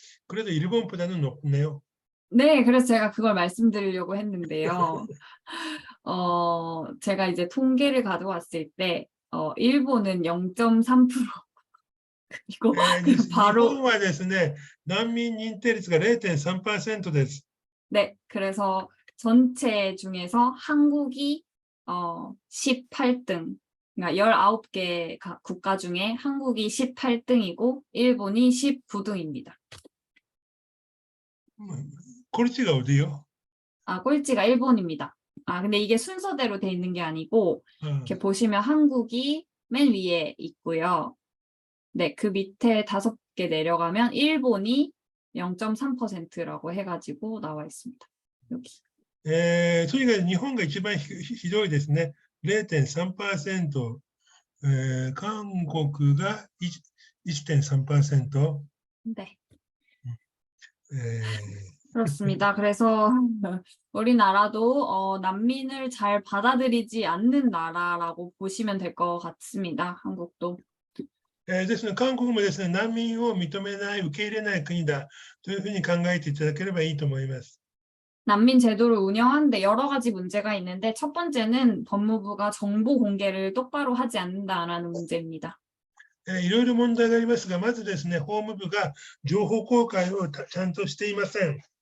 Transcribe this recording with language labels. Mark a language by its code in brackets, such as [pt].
[ko] 그래도 일본보다는 높네요. 네, 그래서 제가 그걸 말씀드리려고 했는데요. 제가 이제 통계를 가져왔을 때, 일본은 0.3%, 그리고 바로, [ja] 日本はですね、難民認定率が 0.3% です。 [ko] 네, 그래서 전체 중에서 한국이 18등, 그러니까 19개 국가 중에 한국이 18등이고 일본이 19등입니다. [ja] これ違うでよ。 [ko] 아, 꼴찌가 일본입니다. 아, 근데 이게 순서대로 돼 있는 게 아니고 이렇게 보시면 한국이 맨 위에 있고요. 네, 그 밑에 5개 내려가면 일본이 0.3%라고 해가지고 나와 있습니다. 여기. [ja] とにかく日本が一番ひどいですね。 0.3%、韓国が 1.3%、 [ko] 네. 그렇습니다. 그래서 우리나라도 난민을 잘 받아들이지 않는 나라라고 보시면 될 것 같습니다. 한국도. [ja] ですので、韓国もですね、難民を認めない、受け入れない国だというふうに考えていただければいいと思います。 [ko] 난민 제도를 운영하는데 여러 가지 문제가 있는데 첫 번째는 법무부가 정보 공개를 똑바로 하지 않는다라는 문제입니다. [ja] いろいろ問題がありますが、まずですね、法務部が情報公開をちゃんとしていません。